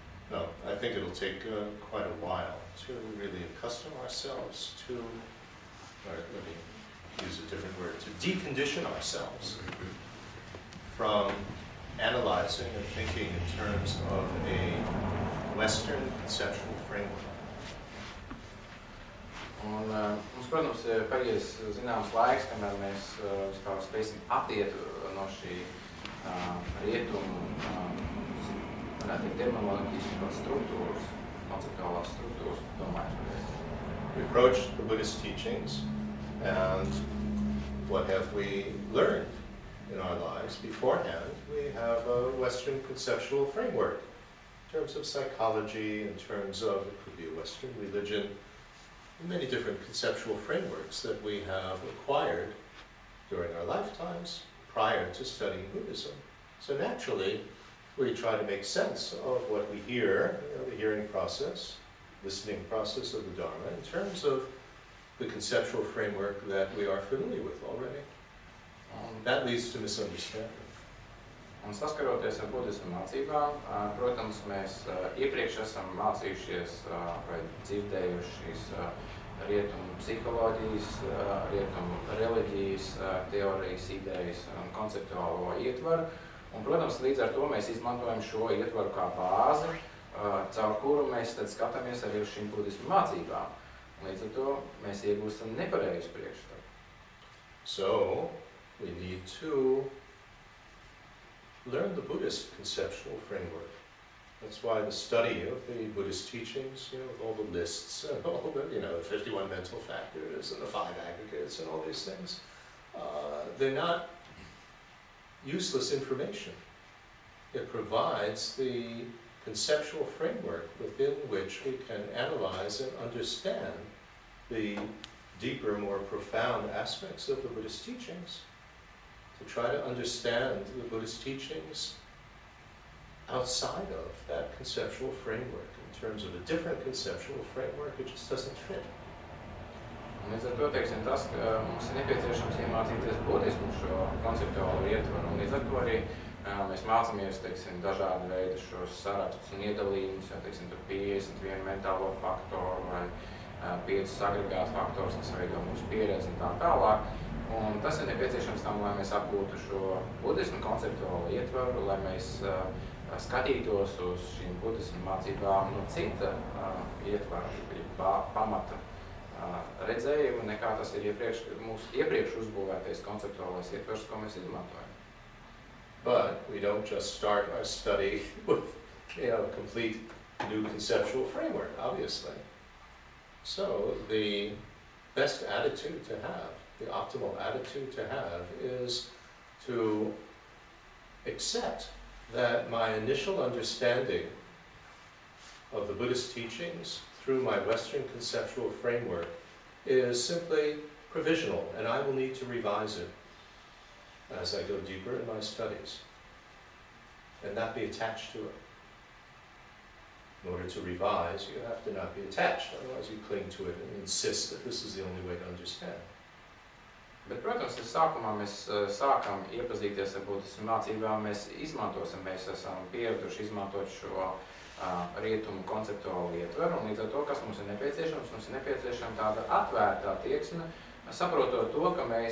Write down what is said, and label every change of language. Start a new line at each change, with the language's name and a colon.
English: No, I think it'll take quite a while to really accustom ourselves to, or let me use a different word, to decondition ourselves from analyzing and thinking in terms of a Western conceptual framework.
Latvian: Un mums, protams, ir paies zināms laiks, kamēr mēs vispār spēsim attiet no šī rietumu, varētu teikt, terminoloģijas struktūras, konceptuālās struktūras, domāju.
English: We approach the Buddhist teachings, and what have we learned in our lives beforehand? We have a Western conceptual framework in terms of psychology, in terms of, it could be a Western religion, many different conceptual frameworks that we have acquired during our lifetimes prior to studying Buddhism. So naturally, we try to make sense of what we hear, the hearing process, listening process of the Dharma, in terms of the conceptual framework that we are familiar with already. That leads to misunderstanding.
Latvian: Un saskaroties ar budismu mācībām, protams, mēs iepriekš esam mācījušies vai dzirdējuši šīs rietumu psiholoģijas, rietumu reliģijas, teorijas, idejas un konceptuālo ietvaru. Un, protams, līdz ar to mēs izmantojam šo ietvaru kā bāzi, caur kuru mēs tad skatāmies arī uz šīm budismu mācībām. Un līdz ar to mēs iegūstam nepareizu priekšstatu.
English: So, we need to learn the Buddhist conceptual framework That's why the study of the Buddhist teachings, with all the lists and all the, the 51 mental factors and the 5 aggregates and all these things, they're not useless information. It provides the conceptual framework within which we can analyze and understand the deeper, more profound aspects of the Buddhist teachings. To try to understand the Buddhist teachings outside of that conceptual framework, in terms of a different conceptual framework, it just doesn't fit.
Latvian: Līdz ar to, tas, ka mums ir nepieciešams iemācīties budismu šo konceptuālo ietvaru, un līdz ar to arī mēs mācāmies, dažādi veidi šos sarakstus un iedalījumus, tur 51 mentālo faktoru vai 5 agregātu faktors, kas veido mūsu pieredzi un tā tālāk. Un tas ir nepieciešams tam, lai mēs apgūtu šo budismu konceptuālo ietvaru, lai mēs skatītos uz šīm budismu mācībām no cita ietvara, pamata redzējumu, nekā tas ir mūsu iepriekš uzbūvētais konceptuālais ietvers, ko mēs izmantojam.
English: But we don't just start our study with a complete new conceptual framework, obviously. So the best attitude to have, the optimal attitude to have, is to accept that my initial understanding of the Buddhist teachings through my Western conceptual framework is simply provisional, and I will need to revise it as I go deeper in my studies, and not be attached to it. In order to revise, you have to not be attached, otherwise you cling to it and insist that this is the only way to understand.
Latvian: Bet, protams, sākumā mēs sākam iepazīties ar budismu mācībām, mēs esam pieraduši izmantot šo rietumu konceptuālu ietveru, un līdz ar to, kas mums ir nepieciešama tāda atvērtā attieksme, saprotot to, ka